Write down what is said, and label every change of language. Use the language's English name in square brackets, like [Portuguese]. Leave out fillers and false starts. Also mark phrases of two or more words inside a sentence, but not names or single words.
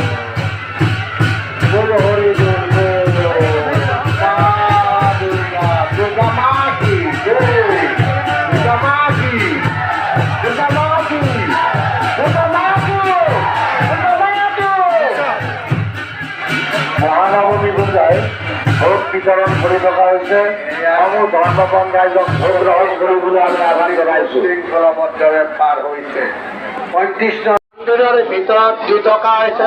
[Bangla] বল হরি বল মা দুর্গা দুর্গা মা কি দুর্গা মা কি দুর্গা মা কি দুর্গা মা কি [Assamese] মহানবমী পূজায় ভোগ বিতৰণ কৰি থকা হৈছে। সমূহ ধৰ্মপ্ৰাণ ৰাইজক ভোগ গ্ৰহণ কৰিবলৈ আমি আহ্বান জনাইছো। শৃংখলাবদ্ধভাৱে পাৰ হৈছে। 35 মন্দিৰৰ ভিতৰত দি থকা হৈছে।